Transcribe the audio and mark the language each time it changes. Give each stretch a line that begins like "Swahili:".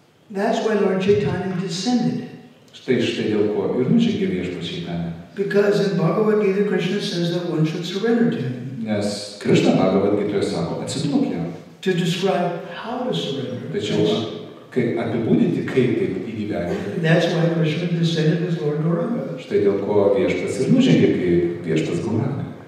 English: That's why Lord Chaitanya descended.
Lithuanian: Štai dėl ko ir nužengė viešpats Chaitanya.
English: Because in Bhagavad Gita, Krishna says that one should surrender to him.
Lithuanian: Nes Krishna Bhagavad Gitoje sako, atsiduok jam.
English: To describe how to surrender.
Lithuanian: Tačiau apibūdinti, kaip taip įgyvendinti.
English: That's why Krishna descended as Lord Gauranga.
Lithuanian: Štai dėl ko viešpats ir nužengė kaip viešpats Gauranga.